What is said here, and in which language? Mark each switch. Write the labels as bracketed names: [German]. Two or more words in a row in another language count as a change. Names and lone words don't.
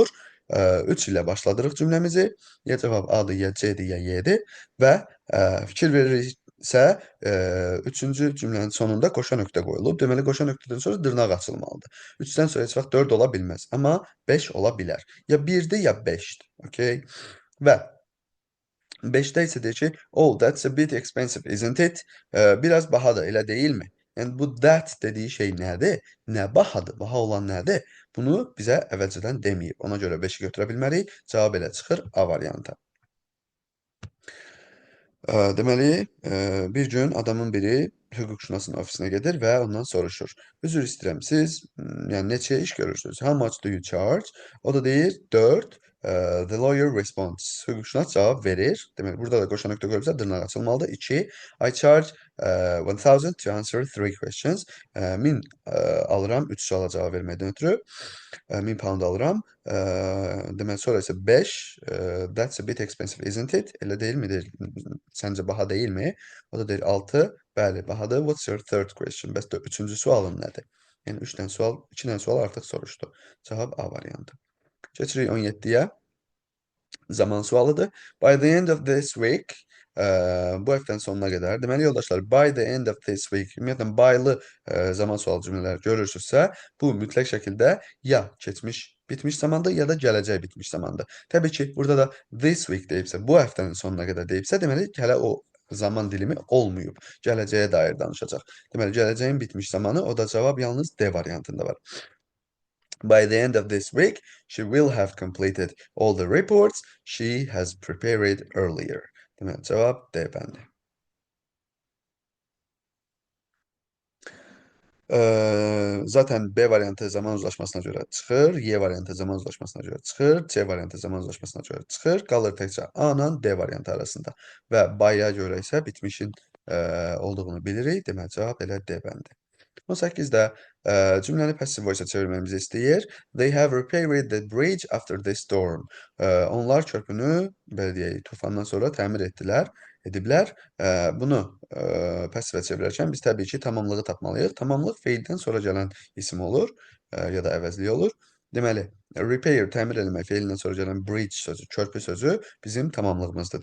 [Azerbaijani] 3 ilə başladırıq cümləmizi. Ya cavab A-dır, ya C-dir, ya Y-dir və fikir veririksə, 3-cü cümlənin sonunda qoşa nöqtə qoyulub. Deməli, qoşa nöqtədən sonra dırnaq açılmalıdır. 3-dən sonra heç vaxt 4 ola bilməz, amma 5 ola bilər. Ya 1-dir, ya 5-dir. Okay? Və 5-də isə deyir ki, [English] oh, that's a bit expensive, isn't it? [Azerbaijani] Biraz bahadır, elə deyilmi? Yəni, bu that dediyi şey nədir? Nə bahadır? Baha olan nədir? Bunu bizə əvvəlcədən deməyib. Ona görə 5-i götürə bilmərik. Cavab elə çıxır A variantı. Deməli, bir gün adamın biri hüquqşünasın ofisinə gedir və ondan soruşur. Üzr istəyirəm, siz yəni neçəyə iş görürsünüz? [English] How much do you charge? [Azerbaijani] O da deyir 4. [English] The lawyer responds. [Azerbaijani] Hüquqşünas cavab verir. Deməli, burada da qoşa nöqtə qoyulsa dırnaq açılmalıdır. 2. [English] I charge 1000 to answer 3 questions. [Azerbaijani] 1000 alıram 3 suala cavab verməkdən ötürü. 1000 pound alıram. Deməli, sonra isə 5. [English] That's a bit expensive, isn't it? [Azerbaijani] Elə deyilmi? Səncə baha deyilmi? O da deyir 6. Bəli, bahadır. [English] What's your third question? [Azerbaijani] Bəs 3-cü sualın nədir? Yəni 2 dənə sual artıq soruşdu. Cavab A variantı. Keçirik 17-yə. Zaman sualıdır. [English] By the end of this week, [Azerbaijani] bu həftənin sonuna qədər. Deməli, yoldaşlar, [English] by the end of this week, [Azerbaijani] ümumiyyətlə, baylı zaman sual cümlələri görürsünüzsə, bu mütləq şəkildə ya keçmiş bitmiş zamandır, ya da gələcək bitmiş zamandır. Təbii ki, burada da [English] this week [Azerbaijani] deyibsə, bu həftənin sonuna qədər deyibsə, deməli, hələ o zaman dilimi olmayıb. Gələcəyə dair danışacaq. Deməli, gələcəyin bitmiş zamanı, o da cavab yalnız D variantında var. [English] By the end of this week, she will have completed all the reports she has prepared earlier. [Azerbaijani] Deməli, cavab D bəndi. Zaten B variantı zaman uzlaşmasına görə çıxır, Y variantı zaman uzlaşmasına görə çıxır, C variantı zaman uzlaşmasına görə çıxır. Qalır təkcə A ilə D variantı arasında. Və by-a görə isə bitmişin olduğunu bilirik. Deməli, cavab elə D bəndi. 18-də cümləni [English] passive voice-a [Azerbaijani] çevirmemizi istəyir. [English] They have repaired the bridge after the storm. [Azerbaijani] Onlar körpünü, belə deyək, tufandan sonra təmir ediblər. Bunu passivə çevirərkən biz təbii ki, tamamlığı tapmalıyıq. Tamamlıq feildən sonra gələn isim olur ya da əvəzlik olur. Deməli, repair, təmir eləmək feilindən sonra gələn bridge sözü, körpü sözü bizim tamamlığımızdır.